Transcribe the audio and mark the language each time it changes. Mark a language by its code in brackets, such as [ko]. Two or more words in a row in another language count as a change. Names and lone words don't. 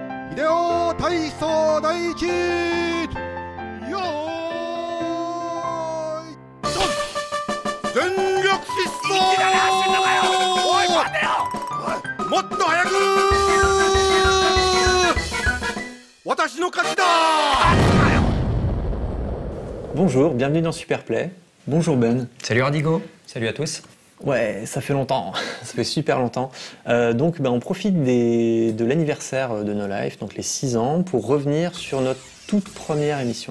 [ja] 秀夫体操第一よーいドン全力疾走おい待てよもっと早く私の勝ちだ [fr] Bonjour, bienvenue dans Superplay. Bonjour Ben. Salut Ardigo, salut à tous. Ouais, ça fait longtemps, ça fait super longtemps. Donc on profite de l'anniversaire de No Life, donc les 6 ans, pour revenir sur notre toute première émission.